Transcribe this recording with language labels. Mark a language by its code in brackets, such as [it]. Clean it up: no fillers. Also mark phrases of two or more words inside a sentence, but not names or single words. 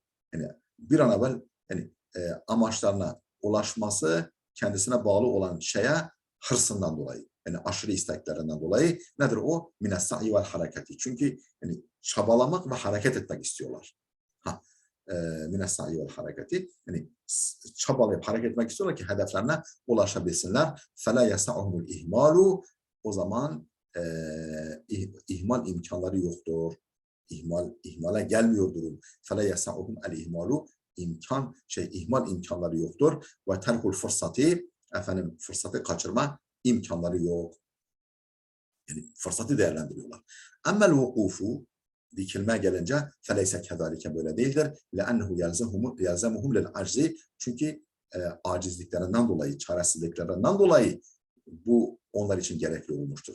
[tr] Yani bir an evvel yani amaçlarına ulaşması kendisine bağlı olan şeye hırsından dolayı. Yani aşırı isteklerinden dolayı nedir o? [ar] من السعي والحركة. [tr] Çünkü yani çabalamak ve hareket etmek istiyorlar. [ar] من السعي والحركة. [tr] Yani çabalayıp hareket etmek istiyorlar ki hedeflerine ulaşabilsinler. [ar] فَلَا يَسَعُهُمُ الْاِهْمَالُ [tr] O zaman ihmal imkanları yoktur. İhmale gelmiyor durum. [ar] فَلَا يَسَعُهُمُ الْاِهْمَالُ [tr] ihmal imkanları yoktur. Ve terkul fırsatı fırsatı kaçırma imkanları yok. Yani fırsatı değerlendiriyorlar. [ar] أما الوقوف [tr] dikilmeye gelince [ar] فليس كذلك [tr] böyle değildir. [ar] لأنه يلزمهم للعجز. [tr] Çünkü acizliklerinden dolayı, çaresizliklerinden dolayı bu onlar için gerekli olmuştur.